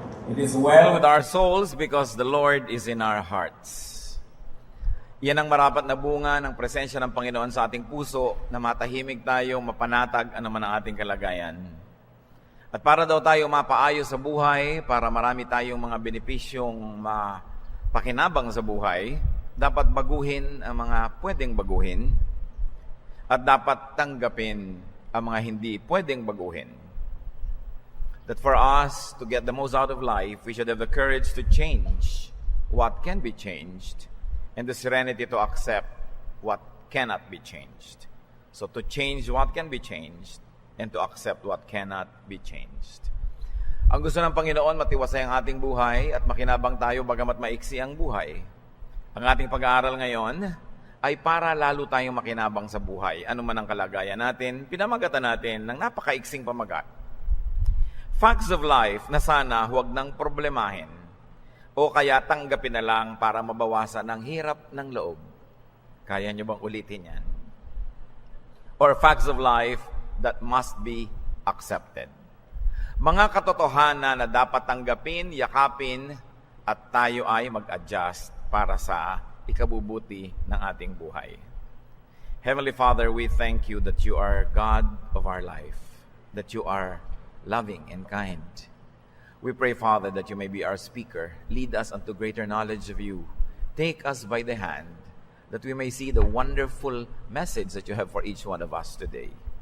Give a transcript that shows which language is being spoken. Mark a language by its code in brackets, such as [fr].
[en] It is well with our souls because the Lord is in our hearts. [tl] Yan ang marapat na bunga ng presensya ng Panginoon sa ating puso na matahimik tayo, mapanatag anuman ang ating kalagayan. At para daw tayo mapaayos sa buhay, para marami tayong mga benepisyong mapakinabang sa buhay, dapat baguhin ang mga pwedeng baguhin at dapat tanggapin ang mga hindi pwedeng baguhin. [en] That for us to get the most out of life, we should have the courage to change what can be changed and the serenity to accept what cannot be changed. So to change what can be changed and to accept what cannot be changed. [tl] Ang gusto ng Panginoon, matiwasay ang ating buhay at makinabang tayo bagamat maiksi ang buhay. Ang ating pag-aaral ngayon ay para lalo tayong makinabang sa buhay. Ano man ang kalagayan natin, pinamagatan natin ng napakaiksing pamagat. Facts of life na sana huwag nang problemahin o kaya tanggapin na lang para mabawasan ang hirap ng loob. Kaya niyo bang ulitin yan? [en] Or facts of life that must be accepted. [tl] Mga katotohanan na dapat tanggapin, yakapin, at tayo ay mag-adjust para sa ikabubuti ng ating buhay. [en] Heavenly Father, we thank you that you are God of our life, that you are loving and kind. We pray, Father, that you may be our speaker. Lead us unto greater knowledge of you. Take us by the hand, that we may see the wonderful message that you have for each one of us today.